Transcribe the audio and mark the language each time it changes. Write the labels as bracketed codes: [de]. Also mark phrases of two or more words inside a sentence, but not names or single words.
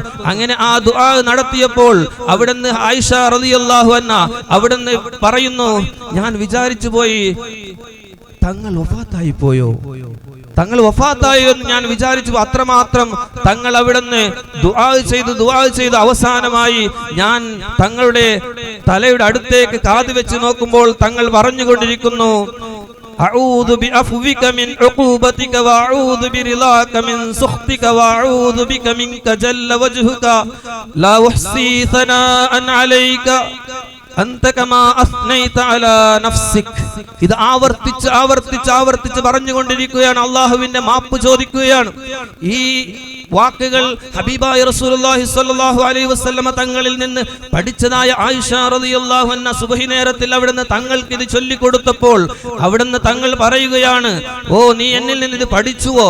[ml] അങ്ങനെ ആ ദുആ നടത്തിയപ്പോൾ അവിടുന്ന് ആയിഷ [ar] رضي الله عنها [ml] അവിടുന്ന് പറയുന്നു, ഞാൻ വിചാരിച്ചു പോയി, തങ്ങൾ വഫാത്തായി പോയോ, തങ്ങൾ വഫാത്തായോ എന്ന് ഞാൻ വിചാരിച്ചു. അത്രമാത്രം തങ്ങൾ അവിടുന്ന് ദുആ ചെയ്തു അവസാനമായി ഞാൻ തങ്ങളുടെ തലയുടെ അടുത്തേക്ക് കാത് വെച്ച് നോക്കുമ്പോൾ തങ്ങൾ പറഞ്ഞുകൊണ്ടിരിക്കുന്നു, [ar] أعوذ بعفوك من عقوبتك وأعوذ برضاك من سخطك وأعوذ بك منك جل وجهك لا أحصي ثناء عليك أنت كما أثنيت على نفسك. [ml] ഇത് ആവർത്തിച്ച് പറഞ്ഞുകൊണ്ടിരിക്കുകയാണ്. അല്ലാഹുവിന്റെ മാപ്പ് ചോദിക്കുകയാണ്. ഈ വാക്കുകൾ ഹബീബായ റസൂലുള്ളാഹി [ar] صلى الله عليه وسلم [ml] തങ്ങളിൽ നിന്ന് പഠിച്ചതായ ആയിഷ [ar] رضي الله عنها [ml] സുബ്ഹി നേരത്തിൽ അവിടുന്ന് തങ്ങൾക്ക് ഇത് ചൊല്ലിക്കൊടുത്തപ്പോൾ അവിടുന്ന് തങ്ങൾ പറയുകയാണ്, ഓ നീ എന്നിൽ നിന്ന് ഇത് പഠിച്ചുവോ?